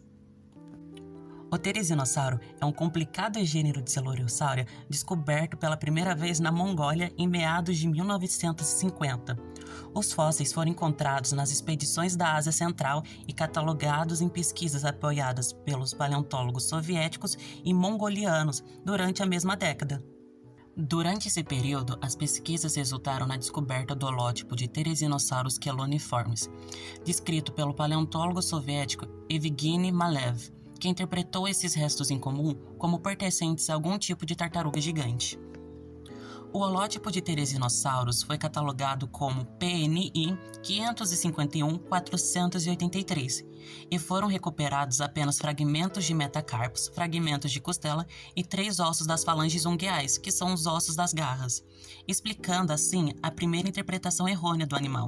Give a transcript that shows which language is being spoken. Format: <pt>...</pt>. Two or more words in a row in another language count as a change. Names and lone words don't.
<pt>O Therizinosauro é um complicado gênero de Coelurosaura descoberto pela primeira vez na Mongólia em meados de 1950. Os fósseis foram encontrados nas expedições da Ásia Central e catalogados em pesquisas apoiadas pelos paleontólogos soviéticos e mongolianos durante a mesma década. Durante esse período, as pesquisas resultaram na descoberta do holótipo de Therizinosaurus queloniformes, descrito pelo paleontólogo soviético Evgeny Malev, que interpretou esses restos em comum como pertencentes a algum tipo de tartaruga gigante. O holótipo de Therizinosaurus foi catalogado como PNI 551-483 e foram recuperados apenas fragmentos de metacarpos, fragmentos de costela e 3 ossos das falanges ungueais, que são os ossos das garras, explicando assim a primeira interpretação errônea do animal.</pt>